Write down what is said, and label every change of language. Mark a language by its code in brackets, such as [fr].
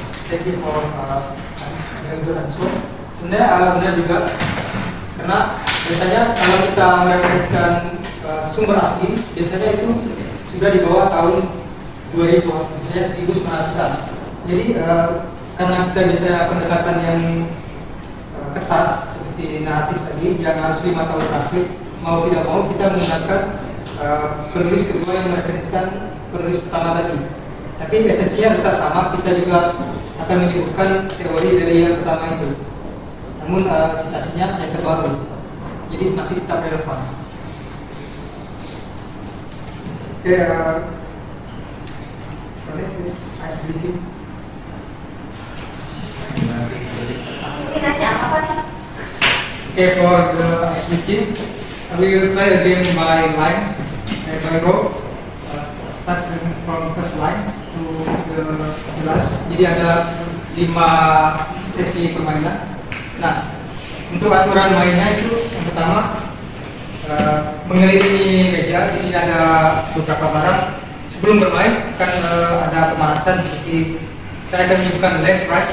[en] Thank you for good answer. [id] Sebenarnya benar juga, karena biasanya kalau kita mereferensikan sumber asli, biasanya itu sudah di bawah tahun 2000, misalnya 1900-an. Jadi karena kita bisa pendekatan yang ketat seperti naratif tadi yang harus 5 tahun terakhir, mau tidak mau kita menggunakan penulis kedua yang mereferensikan penulis pertama tadi. Tapi esensinya tetap sama, kita juga akan menyebutkan teori dari yang pertama itu. Namun citasinya yang terbaru, jadi masih tetap relevan. [en] Oke, this is ice breathing. [id] Ini nanti apa nih? [en] Okay, for the ice breathing, we will play a game by lines, by row. Starting from first lines to the last. [id] Jadi ada 5 sesi permainan. Nah, untuk aturan mainnya itu yang pertama mengelilingi meja. Di sini ada beberapa barang. Sebelum bermain kan ada pemanasan seperti saya akan menyebutkan [en] left, right.